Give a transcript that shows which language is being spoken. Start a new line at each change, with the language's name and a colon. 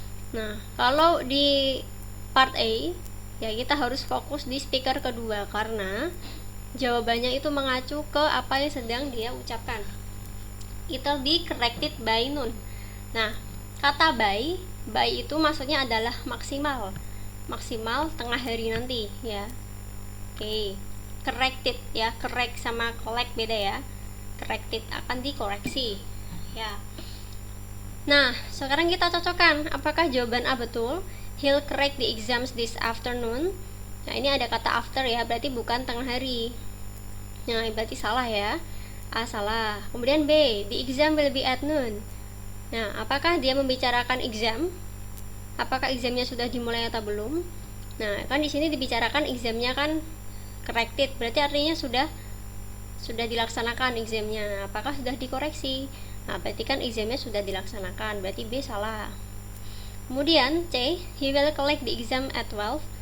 Indonesian: Nah, kalau di part A ya kita harus fokus di speaker kedua karena jawabannya itu mengacu ke apa yang sedang dia ucapkan.
English: It will be corrected by noon.
Indonesian: Nah, kata by itu maksudnya adalah maksimal tengah hari nanti ya. Oke. Corrected ya, correct sama collect beda ya. Corrected akan dikoreksi ya. Nah, sekarang kita cocokkan apakah jawaban A betul,
English: he'll correct the exams this afternoon.
Indonesian: Nah, ini ada kata after ya, berarti bukan tengah hari. Nah, berarti salah ya. A salah.
English: Kemudian B, the exam will be at noon.
Indonesian: Nah, apakah dia membicarakan exam? Apakah examnya sudah dimulai atau belum? Nah, kan di sini dibicarakan examnya kan corrected, berarti artinya sudah dilaksanakan examnya. Apakah sudah dikoreksi? Nah, berarti kan examnya sudah dilaksanakan, berarti B salah. Kemudian C,
English: he will collect the exam at 12.